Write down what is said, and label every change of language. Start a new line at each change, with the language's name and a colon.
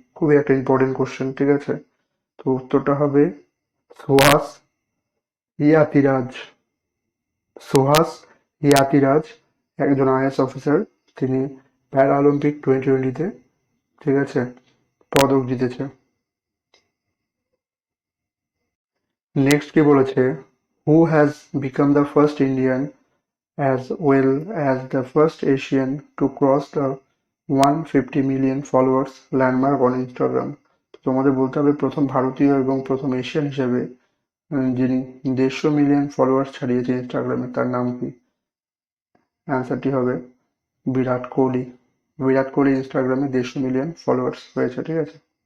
Bangla: খুবই একটা important question, ঠিক আছে। তো উত্তরটা হবে সুহাস ইয়াতিরাজ। সুহাস ইয়াতিরাজ একজন আইএস অফিসার, তিনি প্যারাঅলিম্পিক 2020-তে, ঠিক আছে, পদক জিতেছে। নেক্সট কি বলেছে,
English: Who has become the first Indian as well as the first Asian to cross the 150 million followers landmark on Instagram?
Bangla: তো তোমাদের বলতে হবে প্রথম ভারতীয় এবং প্রথম এশিয়ান হিসেবে যিনি 150 মিলিয়ন ফলোয়ার্স ছাড়িয়েছে ইনস্টাগ্রামে, তার নাম কি? অ্যান্সারটি হবে বিরাট কোহলি। বিরাট কোহলি ইনস্টাগ্রামে 150 মিলিয়ন ফলোয়ার্স হয়েছে, ঠিক আছে।